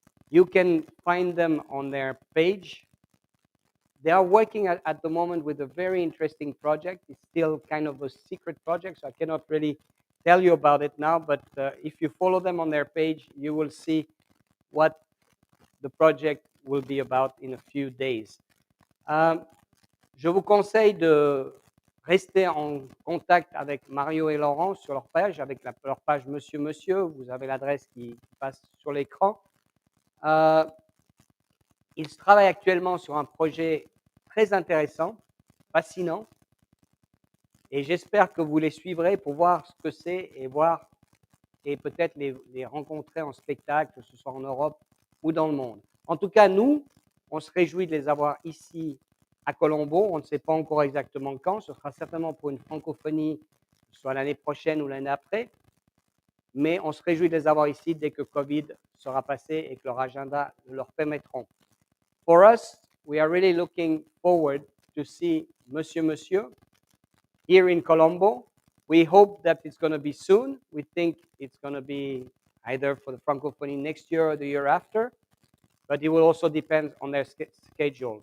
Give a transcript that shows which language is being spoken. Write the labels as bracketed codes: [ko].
[en] You can find them on their page. They are working at the moment with a very interesting project. It's still kind of a secret project, so I cannot really tell you about it now, but if you follow them on their page, you will see what the project will be about in a few days. [fr] Je vous conseille de rester en contact avec Mario et Laurent sur leur page, avec leur page Monsieur, vous avez l'adresse qui passe sur l'écran. Ils travaillent actuellement sur un projet très intéressant, fascinant, et j'espère que vous les suivrez pour voir ce que c'est et peut-être les rencontrer en spectacle, que ce soit en Europe ou dans le monde. En tout cas, nous, on se réjouit de les avoir ici à Colombo. On ne sait pas encore exactement quand. Ce sera certainement pour une francophonie, soit l'année prochaine ou l'année après. Mais on se réjouit de les avoir ici dès que Covid sera passé et que leur agenda leur permettront. [en] For us, we are really looking forward to see Monsieur here in Colombo We hope that it's going to be soon. We think it's going to be either for the Francophonie next year or the year after, but it will also depend on their schedule.